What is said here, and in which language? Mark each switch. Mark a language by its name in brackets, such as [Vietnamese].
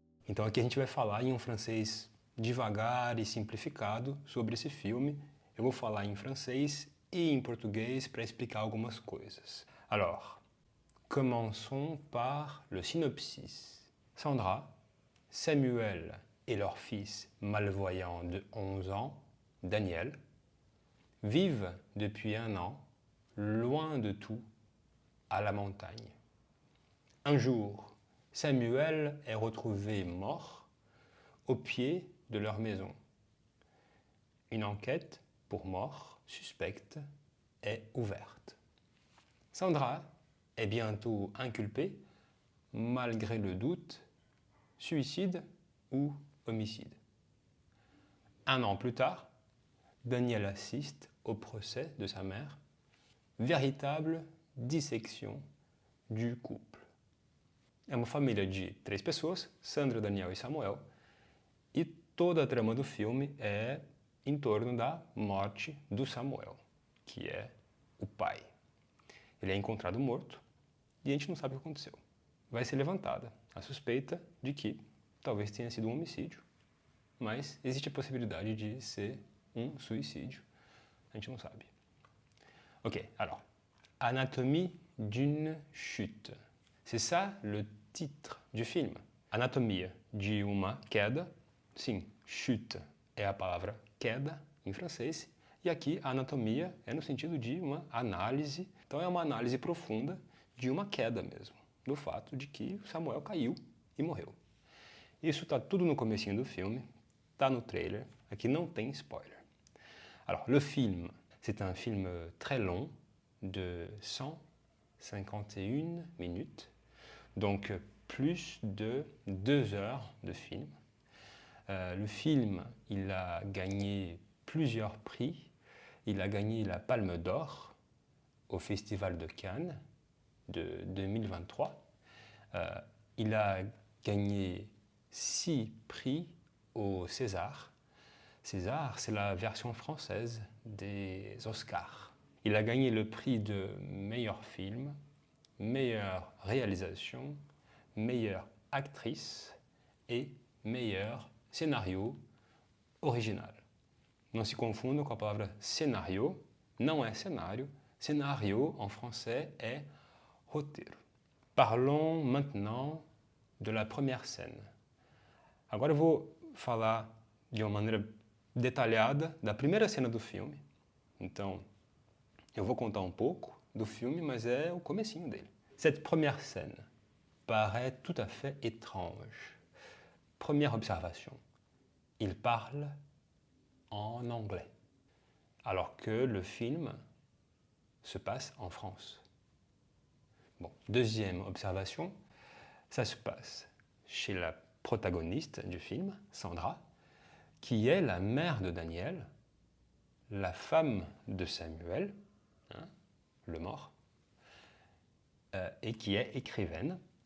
[Portuguese] Então aqui a gente vai falar em um francês devagar e simplificado sobre esse filme. Eu vou falar em francês e em português para explicar algumas coisas. [French] Alors, commençons par le synopsis. Sandra, Samuel et leur fils malvoyant de 11 ans, Daniel, vivent depuis un an, loin de tout, à la montagne. Un jour, Samuel est retrouvé mort au pied de leur maison. Une enquête pour mort suspecte est ouverte. Sandra est bientôt inculpée, malgré le doute, suicide ou homicide. Un an plus tard, Daniel assiste au procès de sa mère, véritable dissection du couple. [Portuguese] É uma família de 3 pessoas, Sandra, Daniel e Samuel, e toda a trama do filme é em torno da morte do Samuel, que é o pai. Ele é encontrado morto e a gente não sabe o que aconteceu. Vai ser levantada a suspeita de que talvez tenha sido um homicídio, mas existe a possibilidade de ser um suicídio. A gente não sabe. [French] Ok, alors, Anatomie d'une chute. C'est ça le titre du filme. [Portuguese] Anatomia de uma queda. Sim, chute é a palavra queda em francês. E aqui a anatomia é no sentido de uma análise. Então é uma análise profunda de uma queda mesmo. Do fato de que Samuel caiu e morreu. Isso está tudo no comecinho do filme. Está no trailer. Aqui não tem spoiler. [French] Alors, le film, c'est un film très long de 151 minutes. Donc plus de 2 heures de film. Le film, il a gagné plusieurs prix. Il a gagné la Palme d'Or au Festival de Cannes de 2023. Il a gagné 6 prix au César. César, c'est la version française des Oscars. Il a gagné le prix de meilleur film, meilleure réalisation, meilleure actrice et meilleur scénario original. [Portuguese] Não se confundam com a palavra scénario, não é cenário. [French] Scénario, en français, [Portuguese] é roteiro. [French] Parlons maintenant de la première scène. [Portuguese] Agora eu vou falar de uma maneira detalhada da primeira cena do filme. Então, eu vou contar um pouco do filme, mas é o comecinho dele. [French] Cette première scène paraît tout à fait étrange. Première observation, il parle en anglais, alors que le film se passe en France. Bon, deuxième observation, ça se passe chez la protagoniste du film, Sandra, qui est la mère de Daniel, la femme de Samuel, le mort, et qui est écrivaine.